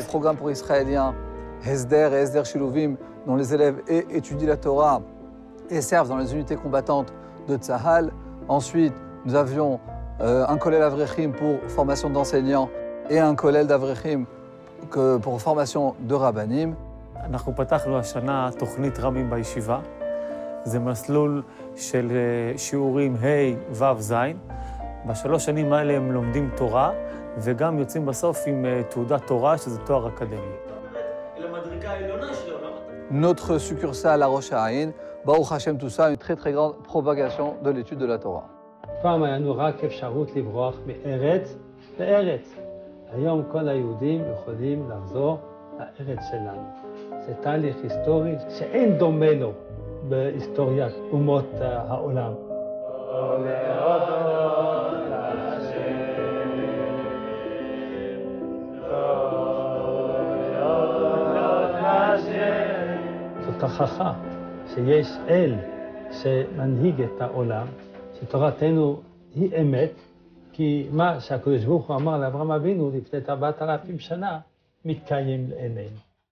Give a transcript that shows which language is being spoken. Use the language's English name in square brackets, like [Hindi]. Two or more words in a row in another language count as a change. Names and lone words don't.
[French] Le programme pour Israéliens, Hesder et Hesder Shiluvim, dont les élèves étudient la Torah et servent dans les unités combattantes de Tsahal. Ensuite, nous avions un [Hebrew] כולל אברכים [French] pour formation d'enseignants et un kollel d'Avrechim pour formation de rabbanim. [Hebrew] אנחנו פתחנו השנה תוכנית רבים בישיבה. זה מסלול של שיעורים ה' ו' ז'. בשלוש שנים האלה הם לומדים תורה, וגם יוצאים בסוף עם תעודת תורה, שזה תואר אקדמי. [French] Notre succursale à Rosh Haïn, [Hebrew] ברוך השם, [French] tout ça, une très grande propagation de l'étude de la Torah. [Hebrew] פעם היה לנו רק אפשרות לברוח מארץ לארץ. היום כל היהודים יכולים לחזור לארץ שלנו. זה תהליך היסטורי שאין דומה לו בהיסטוריית אומות העולם. זאת הוכחה שיש אל שמנהיג את העולם, שתורתנו היא אמת, כי מה שהקדוש ברוך הוא אמר לאברהם אבינו לפני 4,000 שנה, מתקיים לעינינו.